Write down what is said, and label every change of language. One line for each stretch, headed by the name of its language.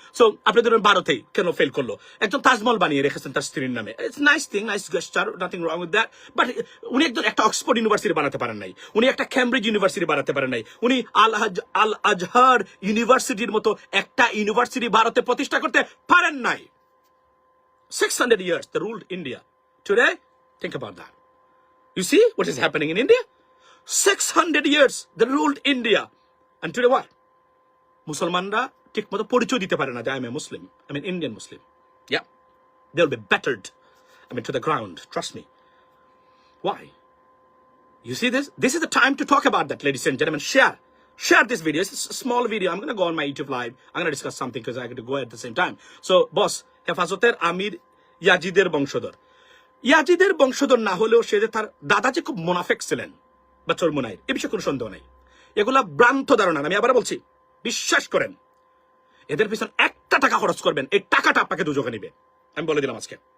Bangla: So আপনি ধরুন ভারতেই কেন ফেল করলো, একজন তাজমহল বানিয়ে রেখেছেন তার স্ত্রীর নামে,
English: it's nice thing, nice gesture, nothing wrong with that,
Bangla: but উনি একজন একটা অক্সফোর্ড ইউনিভার্সিটি বানাতে পারেন নাই, উনি একটা ক্যামব্রিজ ইউনিভার্সিটি বানাতে পারেন নাই, উনি আল আজহার ইউনিভার্সিটির মতো একটা ইউনিভার্সিটি ভারতে প্রতিষ্ঠা করতে পারেন নাই।
English: 600 years they ruled India. Today, think about that. You see what is happening in India? 600 years they ruled India. And today what?
Bangla: Musalmanra ঠিক মতো পরিচয় দিতে পারে না যে
English: I am a Muslim, I mean Indian Muslim. Yeah. They'll be battered, I mean, to the ground. Trust me. Why? You see this? This is the time to talk about that, ladies and gentlemen. Share this video. It's a small video. I'm going to go on my YouTube live. I'm going to discuss something because I got to go at the same time.
Bangla: So, boss, হেফাজতের আমির ইয়াজিদের বংশধর। ইয়াজিদের বংশধর না হলেও সে যে তার দাদা যে খুব মুনাফিক ছিলেন বা চরমুনাইর, এ বিষয়ে কোনো সন্দেহ নাই। এগুলা ভ্রান্ত ধারণা। আমি আবার বলছি, বিশ্বাস করেন, এদের পিছনে একটা টাকা খরচ করবেন, এই টাকাটা আপনাকে দুজকে নিবে, আমি বলে দিলাম আজকে।